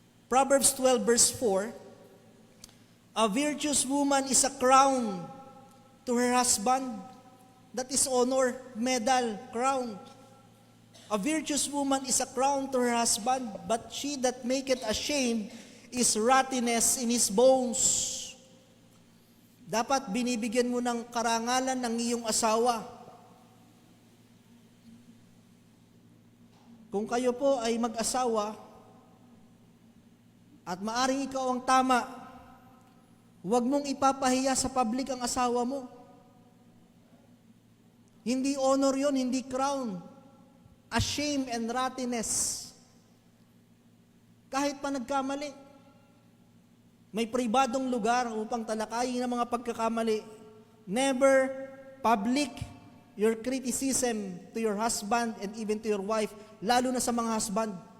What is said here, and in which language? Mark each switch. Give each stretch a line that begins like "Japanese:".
English: Proverbs 12 verse 4, a virtuous woman is a crown to her husband. That is honor, medal, crown. A virtuous woman is a crown to her husband, but she that maketh ashamed is rottenness in his bones.
Filipino: Dapat binibigyan mo ng karangalan ng iyong asawa. Kung kayo po ay mag-asawa at maaring ikaw ang tama, huwag mong ipapahiya sa public ang asawa mo. Hindi honor yon, hindi crown.
English: A shame and rottenness.
Filipino: Kahit pa nagkamali, may pribadong lugar upang talakayin ang mga pagkakamali.
English: Never public your criticism to your husband and even to your wife,
Filipino: lalo na sa mga husband.